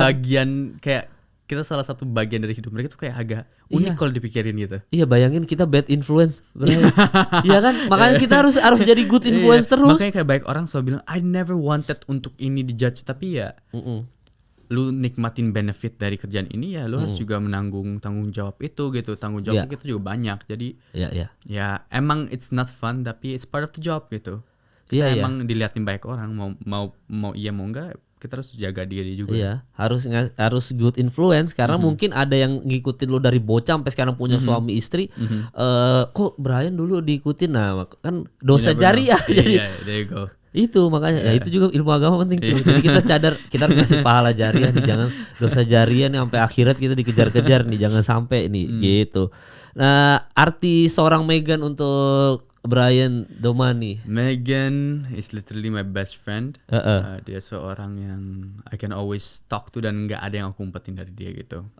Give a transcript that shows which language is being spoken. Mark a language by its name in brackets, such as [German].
[Indonesian] bagian kayak kita salah satu bagian dari hidup mereka tuh kayak agak unik kalau dipikirin gitu. Iya, bayangin kita bad influence. Iya kan? Makanya kita harus jadi good influence terus. Makanya kayak banyak orang selalu bilang [English] I never wanted [Indonesian] untuk ini dijudge, tapi ya lu nikmatin benefit dari kerjaan ini ya lu harus juga menanggung tanggung jawab itu gitu. Tanggung jawab kita juga banyak. Jadi ya emang [English] it's not fun [Indonesian] tapi [English] it's part of the job [Indonesian] gitu. Kita emang diliatin banyak orang, mau iya mau enggak, kita harus jaga diri juga. Iya, harus good influence karena mungkin ada yang ngikutin lu dari bocah sampai sekarang punya suami istri. Kok Brian dulu diikutin, nah kan dosa jariah. Iya, [English] there you go. [Indonesian] Itu makanya ya itu juga ilmu agama penting tuh. Jadi kita sadar kita harus kasih pahala jariah nih, jangan dosa jariah nih sampai akhirat kita dikejar-kejar nih, jangan sampai nih gitu. Nah, arti seorang Megan untuk Brian Domani. [English] Megan is literally my best friend. [Indonesian] Dia seorang yang [English] I can always talk to [Indonesian] dan nggak ada yang aku umpetin dari dia gitu.